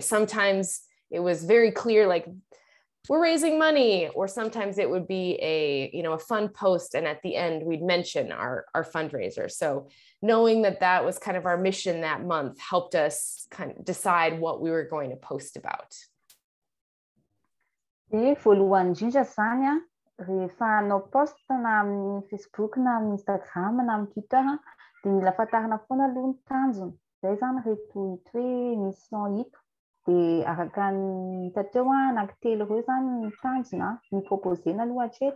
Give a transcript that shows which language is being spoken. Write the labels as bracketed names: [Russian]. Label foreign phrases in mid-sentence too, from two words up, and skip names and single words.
[English] Sometimes it was very clear, like we're raising money, or sometimes it would be a fun post, and at the end we'd mention our fundraiser. So knowing that was kind of our mission that month helped us kind of decide what we were going to post about. [Malagasy] Voalohany indrindra zany rehefa hanao post na amin'ny Facebook na amin'ny Instagram na amin'ny Twitter de mila fantarina foana aloha ny tanjony. Zay zany reto hita hoe mission hito de araka ny hita teo anankitelo ireo zany ny tanjona ny proposena aloha hatreto.